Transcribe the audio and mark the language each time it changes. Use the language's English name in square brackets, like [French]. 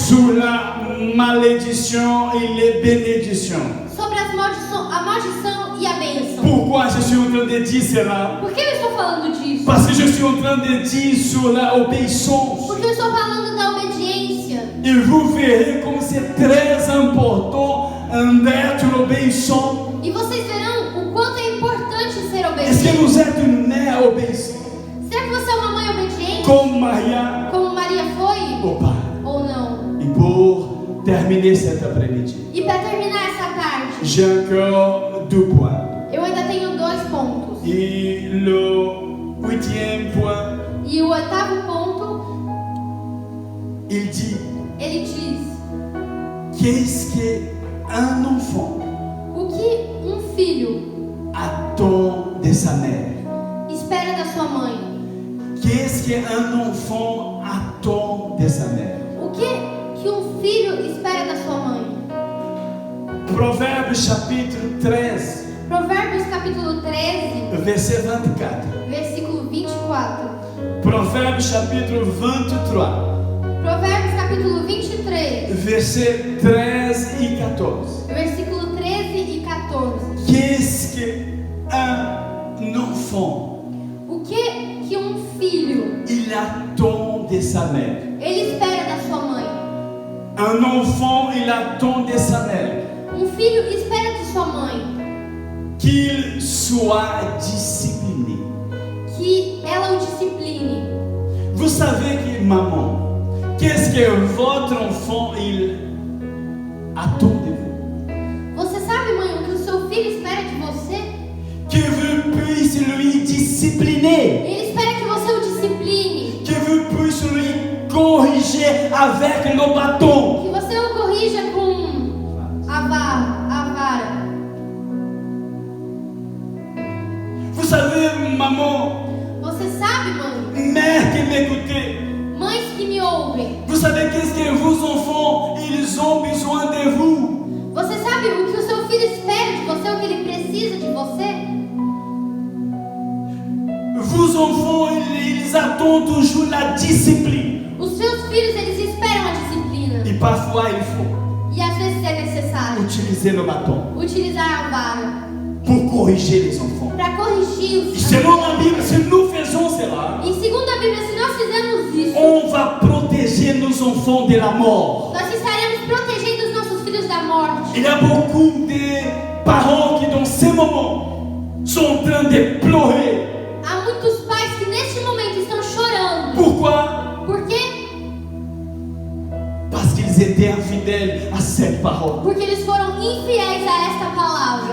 [French] sur la malédiction et les bénédictions. [Portuguese] sobre a maldição e a bênção. [French] Pourquoi je suis en train de dire cela? [Portuguese] Por que eu estou falando disso? [French] Parce que je suis en train de dire sur la obéissance. [Portuguese] Porque eu estou falando da obediência. [French] Et vous verrez comme c'est très important d'être obéissant. [Portuguese] E vocês verão o quanto é importante ser [French] Est-ce que [Portuguese] obediente. [French] vous êtes une mère obéissante [Portuguese] Será que você é uma mãe obediente? [French] comme Maria [Portuguese] Como Maria foi? [French] ou pas? [Portuguese] Ou não? [French] Et pour terminer cet après-midi, [Portuguese] E para terminar essa tarde, [French] j'ai encore 2 points. [Portuguese] eu ainda tenho 2 pontos. [French] Et le 8e point, [Portuguese] E o 8º ponto, [French] il dit [Portuguese] ele diz: [French] qu'est-ce qu'un enfant [Portuguese] o que um filho [French] attend de sa mère? [Portuguese] espera da sua mãe? [French] Qu'est-ce qu'un enfant attend de sa mère? [Portuguese] O que um filho espera da sua mãe? [French] Proverbe chapitre 13, [Portuguese] Provérbios capítulo 13, [French] verset 24. [Portuguese] versículo 24. [French] Proverbe chapitre 23, [Portuguese] Provérbios capítulo 23, [French] verset 13 et 14. [Portuguese] versículo 13 e 14. [French] Qu'est-ce qu'un enfant [Portuguese] O que um filho [French] il attend de sa mère? [Portuguese] ele espera da sua mãe? [French] Un enfant il attend de sa mère. [Portuguese] Um filho espera de sua mãe [French] qu'il soit discipliné. [Portuguese] que ela o discipline. [French] Vous savez que maman, qu'est-ce que votre enfant il attend de vous? [Portuguese] Você sabe, mãe, o que o seu filho espera de você? [French] Que vous puissiez lui discipliner, [Portuguese] Ele espera que você o discipline, [French] que vous puissiez lui corriger avec le bâton. [Portuguese] que você o corrija com a vara. [French] Vous savez, maman, [Portuguese] Você sabe, mãe, [French] mère qui m'écoutez, [Portuguese] mães que me ouvem, [French] vous savez qu'est-ce que vos enfants, ils ont besoin de vous. [Portuguese] você sabe o que o seu filho espera de você, o que ele precisa de você? [French] Vos enfants, ils attendent toujours la discipline. [Portuguese] Os seus filhos, eles esperam a disciplina. [French] Et parfois, il faut [Portuguese] E às vezes é necessário [French] utiliser le bâton [Portuguese] utilizar a vara [French] pour corriger les enfants. [Portuguese] para corrigir [French] Et [Portuguese] os [French] selon la Bible, si nous faisons cela, [Portuguese] E segundo a Bíblia, se nós fizermos isso, [French] on va protéger nos enfants de la mort. [Portuguese] nós estaremos protegendo os nossos filhos da morte. [French] Il y a beaucoup de parents qui, dans ces moments, sont en train de pleurer. [Portuguese] Há muitos pais que neste momento estão chorando. [French] Pourquoi? [Portuguese] Por quê? [French] Parce qu'ils étaient infidèles à cette parole. [Portuguese] Porque eles foram infiéis a esta palavra.